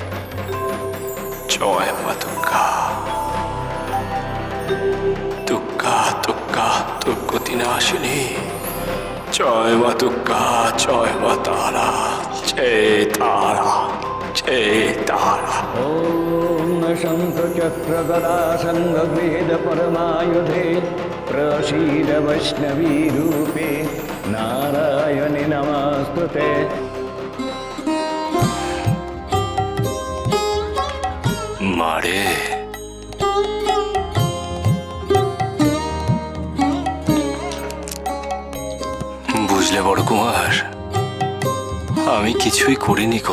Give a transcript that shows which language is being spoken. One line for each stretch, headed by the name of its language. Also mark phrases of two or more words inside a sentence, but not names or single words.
Bangla: জয় মা দুর্গা, দুর্গা দুর্গা দুর্গতি নাশিনী, জয় মা দুর্গা, জয় মা তারা, জয় তারা, জয় তারা।
Sanskrit: ॐ शङ्खचक्रगदा सङ्गवेद परमायुधे प्रसीद वैष्णवी रूपे नारायणि नमस्तुते।
Bangla: মারে, বুঝলে বড় কুমার, আমি কিছুই করিনি গো।